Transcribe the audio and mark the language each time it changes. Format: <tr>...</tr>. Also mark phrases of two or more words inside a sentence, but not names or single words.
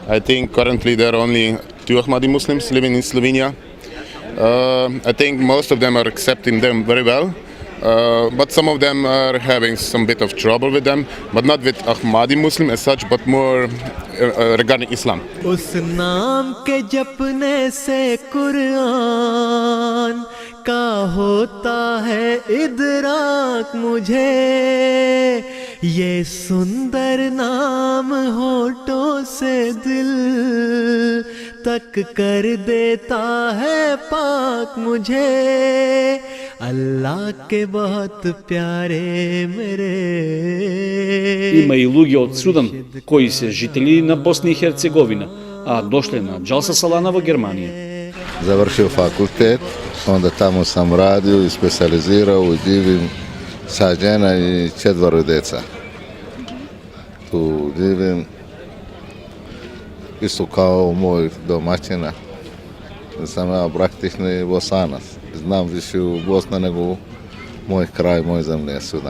<en>I think currently there are only 2 Ahmadi Muslims living in Slovenia. I think most of them are accepting them very well, but some of them are having some bit of trouble with them, but not with Ahmadi Muslim as such, but more regarding Islam.</en> <ur>اس نام کے جپنے سے قرآن کا ہوتا ہے ادراک مجھے، یہ سندر نام ہونٹوں سے دل تک کر دیتا ہے پاک مجھے، اللہ کے بہت پیارے میرے.</ur> <mk>Има и луѓе од Судан кои се жители на Босна и Херцеговина, а дошле на Jalsa Salana во Германија.</mk> <bs>Završio fakultet, onda tamo sam radio i specijalizirao u divim sađena i 4 deca. Tu divim isto kao moj domaćina. Sam ja praktični Bosanac. Znam više u Bosna nego u moj kraj, moj zemlje Sudan.</bs>